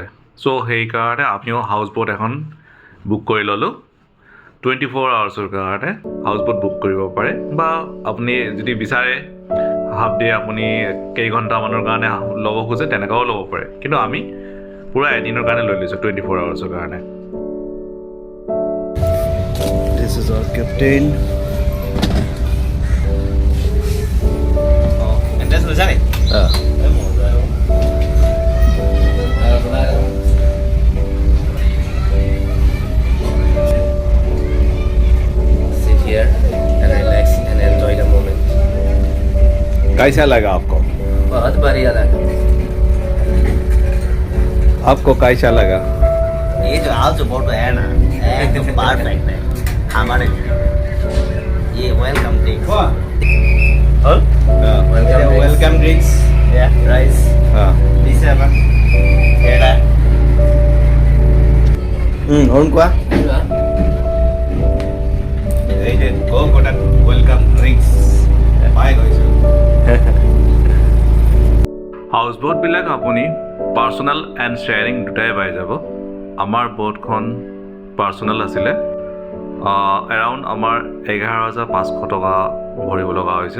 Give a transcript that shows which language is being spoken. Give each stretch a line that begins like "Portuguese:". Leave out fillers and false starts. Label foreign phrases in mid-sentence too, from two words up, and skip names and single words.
Assamese: চ' সেইকাৰণে আপুনিও
English: house boat
Assamese: এখন বুক কৰি ল'লোঁ। 24 আৱাৰ্ছৰ কাৰণে
English: house boat
Assamese: বুক কৰিব পাৰে, বা আপুনি যদি বিচাৰে
English: half day
Assamese: আপুনি কেইঘণ্টামানৰ কাৰণে ল'ব খোজে তেনেকুৱাও ল'ব পাৰে, কিন্তু আমি পূৰা এদিনৰ কাৰণে লৈ লৈছোঁ 24 আৱাৰ্ছৰ কাৰণে।
English: This is our captain.
Vietnamese: Anh đến rồi sao này?
English: Sit here and relax and enjoy the moment.
Hindi: कैसा लगा आपको? बहुत बढ़िया लगा। आपको कैसा लगा? ये जो
English: house boat
Hindi: है ना, एकदम परफेक्ट है हमारे लिए।
English: ये welcome drinks. welcome drinks. Yeah, rice. This apa? Era.
Vietnamese: Ổn quá.
Assamese: এই যে
English: coconut welcome drinks
Assamese: পাই গৈছো। হাউচ বোটবিলাক আপুনি
English: personal and sharing
Assamese: দুটাই পাই যাব। আমাৰ বোটখন পাৰ্চনেল আছিলে, এৰাউণ্ড আমাৰ 11,500 টকা ভৰিব লগা হৈছে।